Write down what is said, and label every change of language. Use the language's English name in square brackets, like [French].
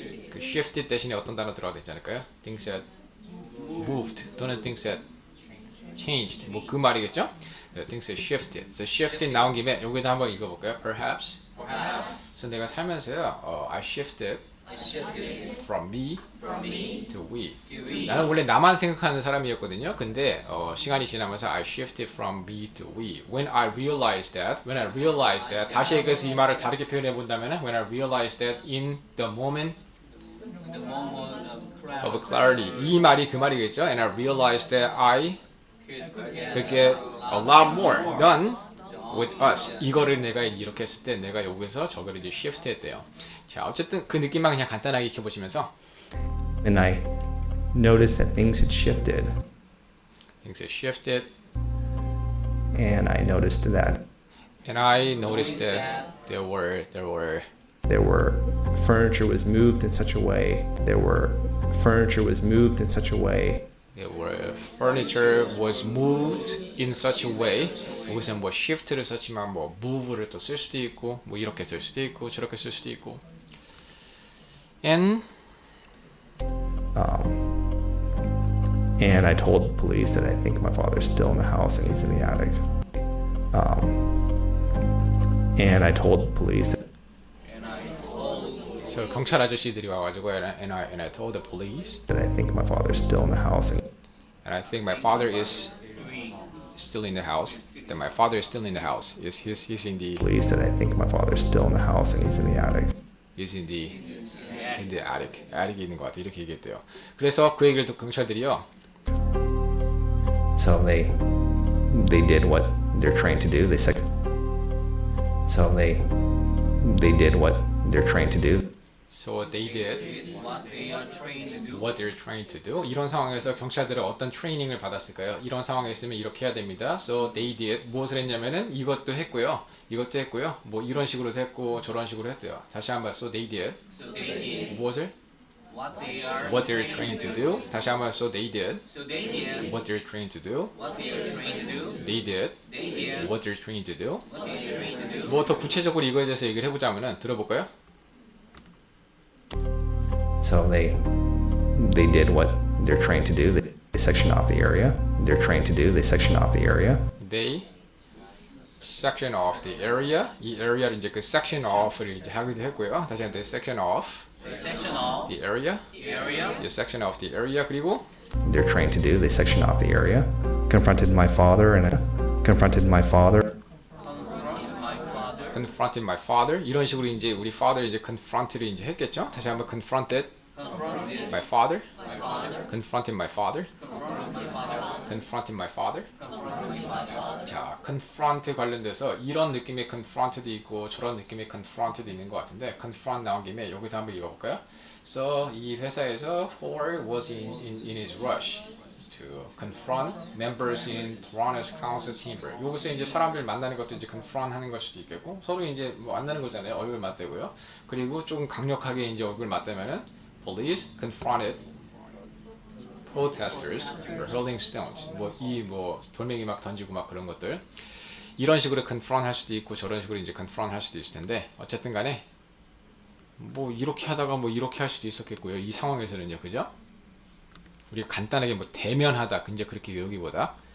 [Korean] 그 shifted 대신에 어떤 단어 들어가야 되지 않을까요? [English] Things had moved 또는 things had changed. [Korean] 뭐 그 말이겠죠? [English] Things have shifted. So shifted [Korean] 나온 김에 여기도 한번 읽어볼까요? Perhaps 그래서 내가 살면서요, [English] I shifted from me to we. [Korean] 나는 원래 나만 생각하는 사람이었거든요. 근데 시간이 지나면서 [English] I shifted from me to we. When I realized that, [Korean] 다시 얘기해서 이 말을 다르게 표현해 본다면은, [English] when I realized that in the moment The moment of clarity. [Korean] 이 말이 그 말이겠죠. [English] And I realized that I could get a lot more done with us. [Korean] 이거를 내가 이렇게 했을 때 내가 여기서 저거를 이제 shift 했대요. 자, 어쨌든 그 느낌만 그냥 간단하게 익혀보시면서 [English] And I noticed that things had shifted. things have shifted, And I noticed that and I noticed that there were furniture was moved in such a way. Furniture was moved in such a way. furniture was moved in such a way. [Korean] 여기서 뭐 shift를 썼지만 뭐 move를 또 쓸 수도 있고 뭐 이렇게 쓸 수도 있고 저렇게 쓸 수도 있고. [English] And And I told the police that I think my father's still in the house and he's in the attic. And I told the police so [Korean] 경찰 아저씨들이 와가지고 [English] and I told the police that I think my father's still in the house and I think my father is still in the house. That my father is still in the house. He's in the police that I think my father's still in the house and he's in the attic. he's in the attic. [Korean] attic에 있는 것 같아. 이렇게 얘기했대요. 그래서 그 얘기를 또 경찰들이요. [English] So they did what they're trained to do. So they did what they're trained to do. So they did what they are trained to do. what they're trying to do. [Korean] 이런 상황에서 경찰들은 어떤 트레이닝을 받았을까요? 이런 상황에 있으면 이렇게 해야 됩니다. So they did 무엇을 했냐면은 이것도 했고요. 뭐 이런 식으로도 했고 저런 식으로 했대요. 다시 한번 [English] so they did So they did [Korean] 무엇을 [English] what they are what they're trained to do. [Korean] 다시 한번 [English] so they did So they did what they're trained to do. what they are trained to do. They did They did what they're trained to do. what they are trained to do. [Korean] 뭐 더 구체적으로 이거에 대해서 얘기를 해보자면은 들어볼까요? [English] So they did what they're trained to do. They section off the area. They're trained to do. They section off the area. They section off the area. [Korean] 이 area를 이제 그 section off를 이제 하기도 했고요. 다시 한번 section off [English] Section of the area. the area. The section off the area. 그리고 They're trained to do. They section off the area. Confronted my father. Confronted my father. confronted my father. [Korean] 이런 식으로 이제 우리 father 이제 confront를 이제 했겠죠. 다시 한번 confronted [English] Confronted my father. my father. confronted my father. Confronted my father. confronted my father. [Korean] 자, confront 관련돼서 이런 느낌의 confront도 있고 저런 느낌의 confront도 있는 것 같은데 confront 나온 김에 여기도 한번 읽어볼까요? [English] So [Korean] 이 회사에서 [English] Ford was in his rush to confront members in Toronto's council chamber. [Korean] 여기서 이제 사람들 만나는 것도 이제 confront 하는 걸 수도 있겠고 서로 이제 뭐 만나는 거잖아요. 얼굴 맞대고요. 그리고 조금 강력하게 이제 얼굴 맞대면은 [English] police confronted protesters for hurling stones. [Korean] 뭐 돌멩이 막 던지고 막 그런 것들. 이런 식으로 confront 할 수도 있고 저런 식으로 이제 confront 할 수도 있을 텐데 어쨌든 간에 뭐 이렇게 하다가 뭐 이렇게 할 수도 있었겠고요. 이 상황에서는요. 그죠? 우리가 간단하게 뭐 대면하다 이제 그렇게 외우기보다